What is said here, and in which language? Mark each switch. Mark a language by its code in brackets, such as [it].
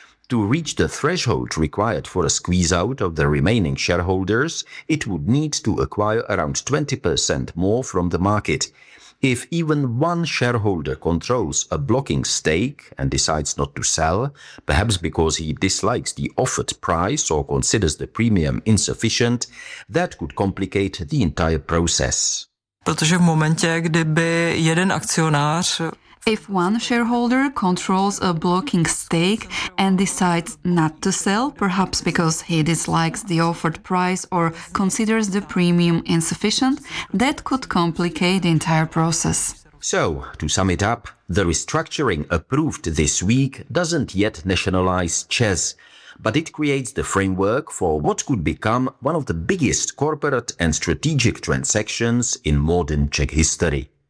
[en] To reach the threshold required for a squeeze-out of the remaining shareholders, it would need to acquire around 20% more from the market. If even one shareholder controls a blocking stake and decides not to sell, perhaps because he dislikes the offered price or considers the premium insufficient, that could complicate the entire process. [cs] Protože v momentě, kdyby jeden akcionář... [en] If one shareholder controls a blocking stake and decides not to sell, perhaps because he dislikes the offered price or considers the premium insufficient, that could complicate the entire process. So, to sum it up, the restructuring approved this week doesn't yet nationalize ČEZ, but it creates the framework for what could become one of the biggest corporate and strategic transactions in modern Czech history.